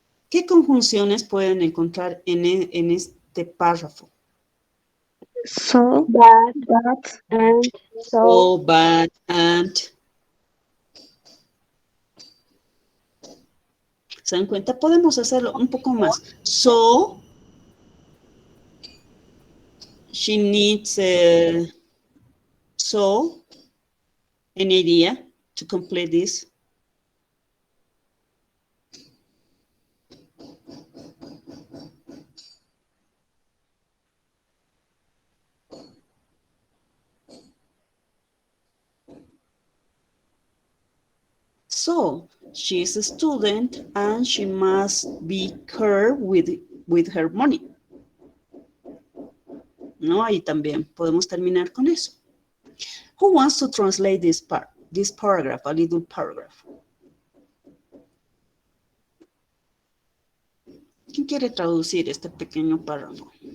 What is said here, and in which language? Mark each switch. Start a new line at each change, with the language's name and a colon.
Spanish: ¿Qué conjunciones pueden encontrar en este párrafo?
English: So, but, and, so, So, but, and.
Spanish: ¿Se dan cuenta? Podemos hacerlo un poco más.
English: So, she needs, so, an idea to complete this. So, she is a student and she must be careful with her money.
Spanish: ¿No? Ahí también podemos terminar con eso.
English: Who wants to translate this paragraph, a little paragraph?
Spanish: ¿Quién quiere traducir este pequeño párrafo?